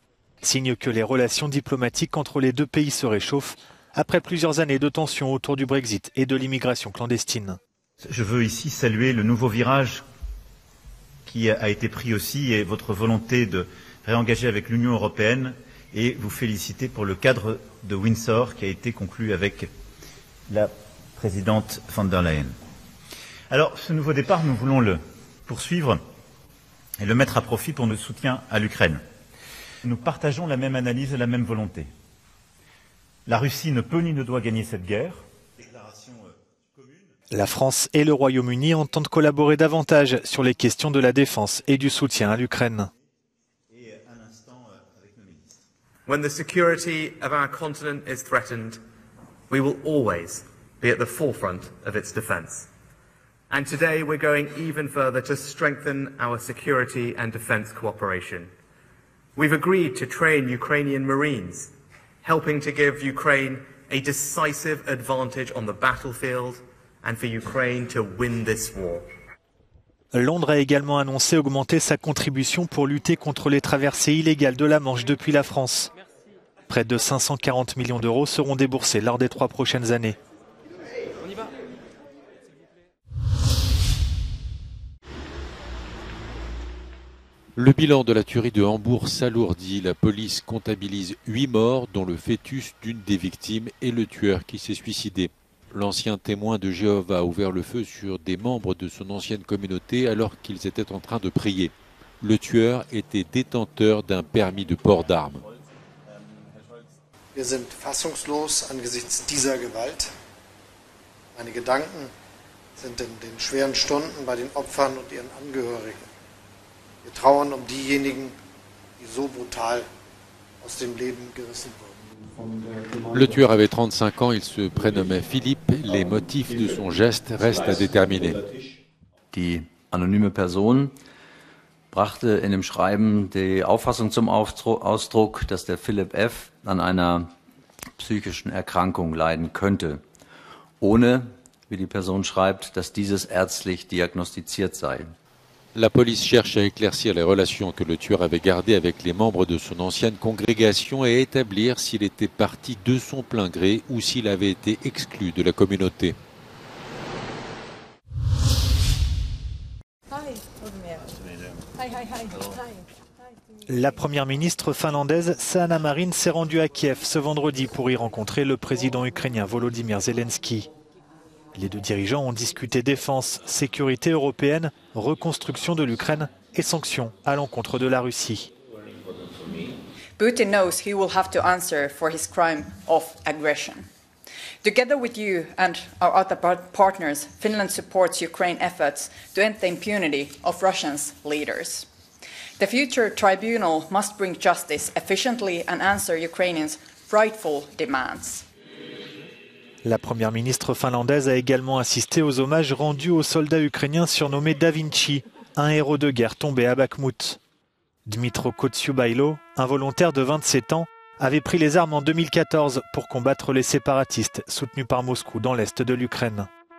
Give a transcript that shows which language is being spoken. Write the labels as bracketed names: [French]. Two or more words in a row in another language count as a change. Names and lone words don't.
[French] Signe que les relations diplomatiques entre les deux pays se réchauffent après plusieurs années de tensions autour du Brexit et de l'immigration clandestine. Je veux ici saluer le nouveau virage qui a été pris aussi et votre volonté de réengager avec l'Union européenne et vous féliciter pour le cadre de Windsor qui a été conclu avec la présidente von der Leyen. Alors, ce nouveau départ, nous voulons le poursuivre et le mettre à profit pour notre soutien à l'Ukraine. Nous partageons la même analyse et la même volonté. La Russie ne peut ni ne doit gagner cette guerre. La France et le Royaume-Uni entendent collaborer davantage sur les questions de la défense et du soutien à l'Ukraine. [English] When the security of our continent is threatened, we will always be at the forefront of its defence. And today we're going even further to strengthen our security and defence cooperation. We've agreed to train Ukrainian Marines, helping to give Ukraine a decisive advantage on the battlefield and for Ukraine to win this war. [French] Londres a également annoncé augmenter sa contribution pour lutter contre les traversées illégales de la Manche depuis la France. Près de 540 millions d'euros seront déboursés lors des 3 prochaines années. Le bilan de la tuerie de Hambourg s'alourdit. La police comptabilise 8 morts, dont le fœtus d'une des victimes et le tueur qui s'est suicidé. L'ancien témoin de Jéhovah a ouvert le feu sur des membres de son ancienne communauté alors qu'ils étaient en train de prier. Le tueur était détenteur d'un permis de port d'armes. [German] Wir sind fassungslos angesichts dieser Gewalt. Meine Gedanken sind in den schweren Stunden bei den Opfern und ihren Angehörigen. Wir trauern diejenigen, die so brutal aus dem Leben gerissen wurden. [French] Le tueur avait 35 ans, il se prénommait Philippe. Les motifs de son geste restent à déterminer. [German] Die anonyme Person brachte in dem Schreiben die Auffassung zum Ausdruck, dass der Philipp F. an einer psychischen Erkrankung leiden könnte, ohne, wie die Person schreibt, dass dieses ärztlich diagnostiziert sei. [French] La police cherche à éclaircir les relations que le tueur avait gardées avec les membres de son ancienne congrégation et à établir s'il était parti de son plein gré ou s'il avait été exclu de la communauté. La première ministre finlandaise Sanna Marin s'est rendue à Kiev ce vendredi pour y rencontrer le président ukrainien Volodymyr Zelensky. Les deux dirigeants ont discuté défense, sécurité européenne, reconstruction de l'Ukraine et sanctions à l'encontre de la Russie. [English] Putin knows he will have to answer for his crime of aggression. Together with you and our other partners, Finland supports Ukraine's efforts to end the impunity of Russia's leaders. The future tribunal must bring justice efficiently and answer Ukrainians' rightful demands. [French] La première ministre finlandaise a également assisté aux hommages rendus aux soldats ukrainiens surnommés Da Vinci, un héros de guerre tombé à Bakhmout. Dmytro Kotsiubailo, un volontaire de 27 ans, avait pris les armes en 2014 pour combattre les séparatistes soutenus par Moscou dans l'est de l'Ukraine.